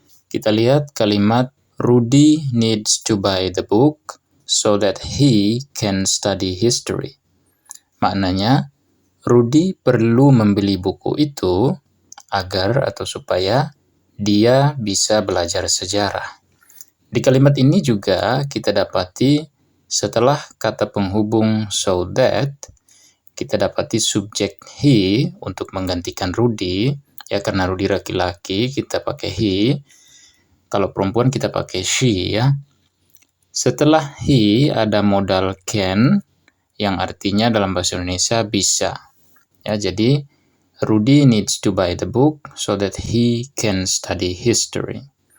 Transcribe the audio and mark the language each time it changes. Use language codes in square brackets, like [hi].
[id] Kita lihat kalimat [en] Rudy needs to buy the book so that he can study history. [id] Maknanya, Rudy perlu membeli buku itu agar atau supaya dia bisa belajar sejarah. Di kalimat ini juga kita dapati setelah kata penghubung so that, kita dapati subjek he untuk menggantikan Rudy, ya karena Rudy laki-laki kita pakai he, kalau perempuan kita pakai she ya. Setelah he ada modal can, yang artinya dalam bahasa Indonesia bisa. Ya, jadi [en] Rudy needs to buy the book so that he can study history.